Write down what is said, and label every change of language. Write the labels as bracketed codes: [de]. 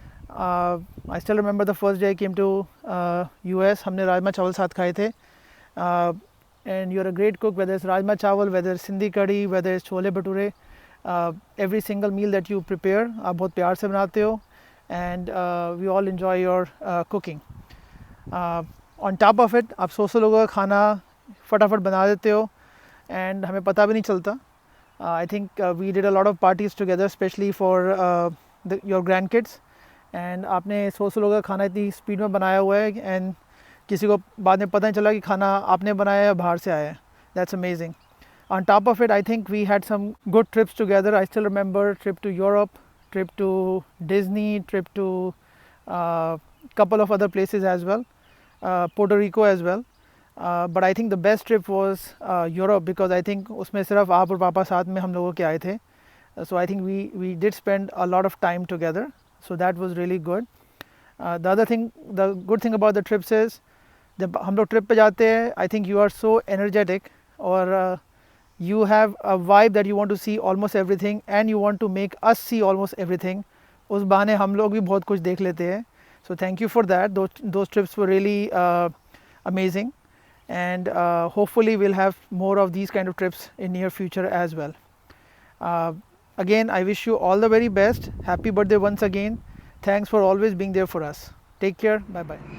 [en] I still remember the first day I came to US. [hi] हमने राजमा चावल साथ खाए थे. [en] And you're a great cook, whether it's rajma chawal, whether it's Sindhi curry, whether it's chole bhature. Every single meal that you prepare, [hi] आप बहुत प्यार से बनाते हो, [en] and we all enjoy your cooking. On top of it, [hi] आप 100 लोगों का खाना फटाफट बना देते हो, and हमें पता भी नहीं चलता. [en] I think we did a lot of parties together, especially for your grandkids, and [hi] आपने 100 लोगों का खाना इतनी स्पीड में बनाया हुआ है, and किसी को बाद में पता नहीं चला कि खाना आपने बनाया या बाहर से आया है. [en] That's amazing. On top of it, I think we had some good trips together. I still remember a trip to Europe trip to Disney, trip to couple of other places as well, Puerto Rico as well. But I think the best trip was Europe, because I think [hi] उसमें सिर्फ आप और पापा साथ में हम लोगों के आए थे. [en] So I think we did spend a lot of time together. So that was really good. The good thing about the trips is [hi] जब हम लोग ट्रिप पे जाते हैं, [en] I think you are so energetic, और you have a vibe that you want to see almost everything and you want to make us see almost everything. [hi] उस बहाने हम लोग भी बहुत कुछ देख लेते हैं. [en] So thank you for that. Those trips were really amazing, and hopefully we'll have more of these kind of trips in near future as well. Again, I wish you all the very best. Happy birthday once again. Thanks for always being there for us. Take care. Bye bye.